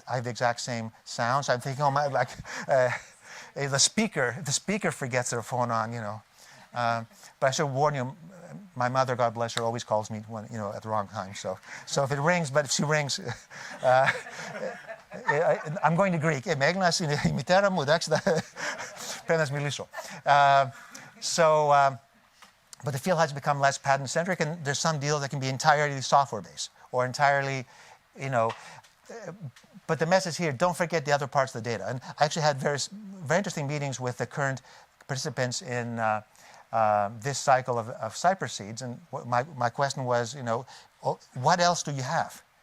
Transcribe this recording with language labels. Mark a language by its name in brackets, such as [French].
[English] I have the exact same sounds. I'm thinking, oh my, like the speaker forgets their phone on, But I should warn you, my mother, God bless her, always calls me when, at the wrong time. So if it rings, but if she rings, I'm going to Greek. [Greek] Megnas είναι η μητέρα μου, εντάξει, πρέπει να μιλήσω. [English] But the field has become less patent-centric, and there's some deals that can be entirely software-based or entirely, but the message here, don't forget the other parts of the data. And I actually had very interesting meetings with the current participants in this cycle of Cyprus Seeds, and my question was, what else do you have?